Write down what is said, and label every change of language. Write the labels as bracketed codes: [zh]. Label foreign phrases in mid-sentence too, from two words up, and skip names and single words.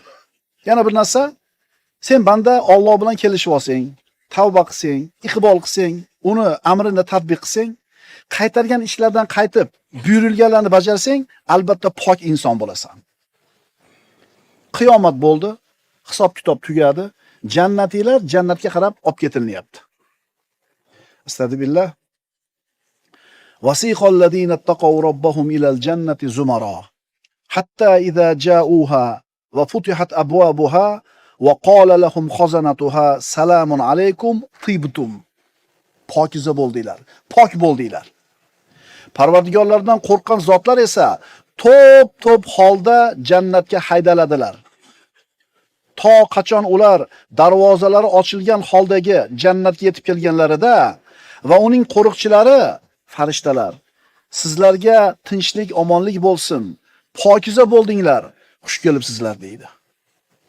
[uz] Yana bir narsa, sen banda Alloh bilan kelishib olsang, tavba qilsang, iqbol qilsang, uni amrini tatbiq qilsang, qaytargan ishlardan qaytib, buyurilganlarni bajarsang, albatta pok inson bo'lasan. Qiyomat bo'ldi, hisob-kitob tugadi, jannatiylar jannatga qarab olib ketilinyapti. Astagfirullah. [ar] وسيق الذين اتقوا ربهم إلى الجنة زمرا حتى إذا جاءوها وفتحت أبوابها وقال لهم خزنتها سلام عليكم طبتم. [uz] Pokiza bo'ldilar, pok bo'ldilar. Parvardigorlardan qo'rqqan zotlar esa to'p holda jannatga haydaladilar. To qachon ular darvozalari ochilgan holdagi jannatga yetib kelganlarida va uning qo'riqchilari farishtalar sizlarga tinchlik, omonlik bo'lsin, pokiza bo'ldinglar, xush kelibsizlar deydi.